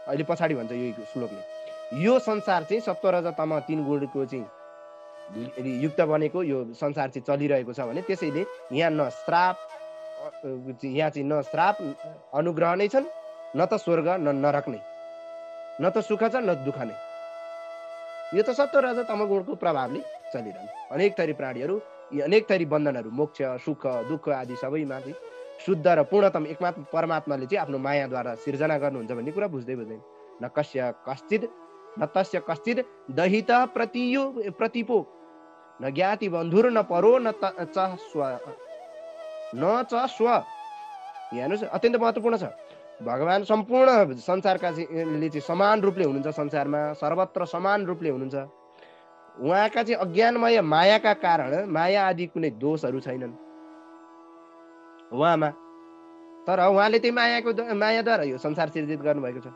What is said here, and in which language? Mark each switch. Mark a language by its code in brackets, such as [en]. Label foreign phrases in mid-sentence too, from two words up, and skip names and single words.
[ne] अहिले पछाडि भन्छ यो श्लोकले, यो संसार चाहिँ सत्व रज तम 3 गुणको चाहिँ युक्त बनेको यो संसार चाहिँ चलिरहेको छ भने त्यसैले यहाँ न श्राप यहाँ चाहिँ न श्राप अनुग्रह नै छन्, न त स्वर्ग न नरक नै, न त सुख छ न दुःख नै। यो त सत्व रज तम गुणको प्रभावले चलिरहन्छ। अनेक थरी प्राणीहरू, यी अनेक थरी बन्धनहरू, मोक्ष सुख दुःख आदि सबैमा चाहिँ शुद्ध र पूर्णतम एकमात्र परमात्माले चाहिँ आफ्नो मायाद्वारा सिर्जना गर्नुहुन्छ भन्ने कुरा बुझ्दै बुझ्दैन। [sa] न कस्य कश्चित न तस्य कश्चित दहित प्रतिपो न ज्ञाति बन्धुर न परो न च स्व न च स्व। [ne] हेर्नुहोस् अत्यन्त महत्त्वपूर्ण छ। भगवान सम्पूर्ण संसारका चाहिँ समान रूपले हुनुहुन्छ, संसारमा सर्वत्र समान रूपले हुनुहुन्छ। उहाँका चाहिँ अज्ञानमय मायाका कारण माया आदि कुनै दोषहरू छैनन् उहाँमा, तर उहाँले त्यही मायाद्वारा यो संसार सिर्जित गर्नुभएको छ।